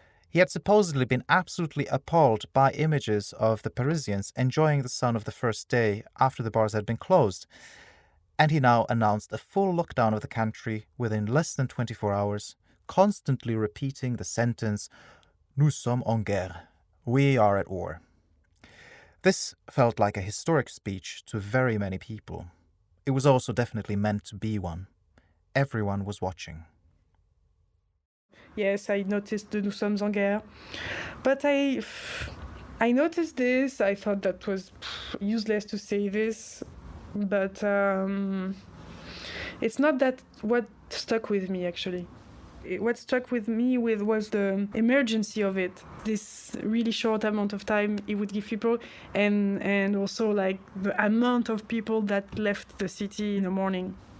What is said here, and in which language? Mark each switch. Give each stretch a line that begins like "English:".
English: He had supposedly been absolutely appalled by images of the Parisians enjoying the sun of the first day after the bars had been closed, and he now announced a full lockdown of the country within less than 24 hours, constantly repeating the sentence,
French: "Nous sommes en guerre,"
English: we are at war. This felt like a historic speech to very many people. It was also definitely meant to be one. everyone was watching. Yes, I noticed the
French: Nous sommes en guerre.
English: But I noticed this. I thought that was useless to say this. But it's not that what stuck with me, actually. What struck with me was the emergency of it. This really short amount of time it would give people, and also like the amount of people that left the city in the morning.